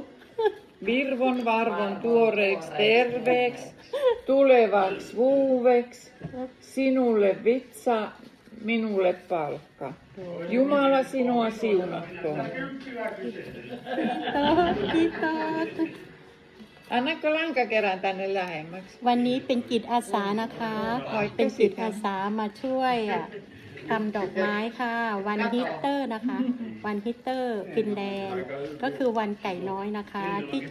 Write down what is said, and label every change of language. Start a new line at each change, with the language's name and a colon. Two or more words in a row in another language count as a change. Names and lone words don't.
Finnish: Virvon varvon tuoreeksi terveeksi, tulevaksi vuoveksi, sinulle vitsa, minulle palkka. Jumala sinua siunatkoon. Kiitos. Annako lankakerän tänne lähemmäksi?
Thai: วันนี้เป็นจิตอาสานะคะ เป็นจิตอาสามาช่วยทำดอกไม้ค่ะ วันฮิตเตอร์นะคะ วันฮิตเตอร์ฟินแลนด์ก็คือวันไก่น้อยนะคะที่จะ